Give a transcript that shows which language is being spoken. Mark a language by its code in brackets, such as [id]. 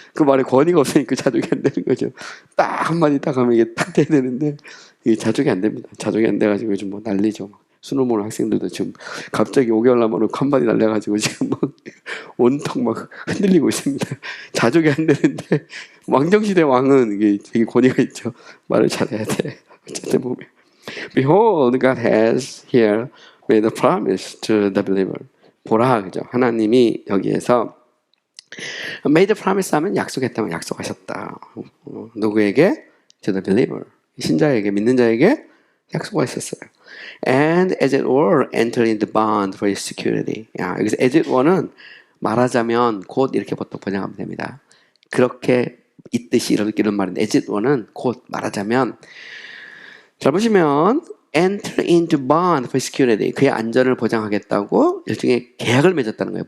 [ko] 그 말에 권위가 없으니까 자족이 안 되는 거죠. 딱 한마디 딱 하면 이게 딱 돼야 되는데 이게 자족이 안 됩니다. 자족이 안 돼가지고 요즘 뭐 난리죠. 수능 보는 학생들도 지금 갑자기 5개월 남아놓고 한마디 날려가지고 지금 막 온통 막 흔들리고 있습니다. 자족이 안 되는데 왕정시대 왕은 이게 되게 권위가 있죠. 말을 잘해야 돼. 어쨌든 보면 [en] Behold, God has here made a promise to the believer. [ko] 보라, 그죠? 하나님이 여기에서 [en] made a promise [ko] 하면 약속했다면 약속하셨다. 누구에게? [en] To the believer. [ko] 신자에게, 믿는 자에게 약속하셨어요. [en] And as it were, enter in the bond for his security. [ko] 여기서 [en] as it were [ko] 는 말하자면 곧 이렇게 보통 번역하면 됩니다. 그렇게 있듯이 이런 말인데 as it were는 곧 말하자면 잘 보시면 [en] enter into bond for security. [ko] 그의 안전을 보장하겠다고 일종의 계약을 맺었다는 거예요.